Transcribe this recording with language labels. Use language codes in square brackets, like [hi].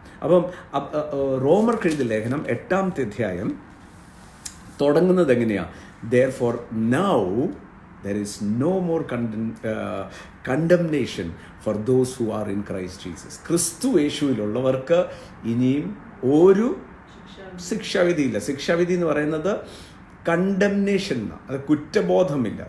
[ml] അപ്പം റോമർക്ക് എഴുതിയ ലേഖനം 8-ാമത്തെ അധ്യായം തുടങ്ങുന്നത് എങ്ങനെയാണ്? [en] Therefore now there is no more condemnation for those who are in Christ Jesus. [ml] ക്രിസ്തു യേശുവിലുള്ളവർക്ക് ഇനിയും ഒരു ശിക്ഷാവിധിയില്ല. ശിക്ഷാവിധി എന്ന് പറയുന്നത് കണ്ടംനേഷൻ, അത് കുറ്റബോധമില്ല.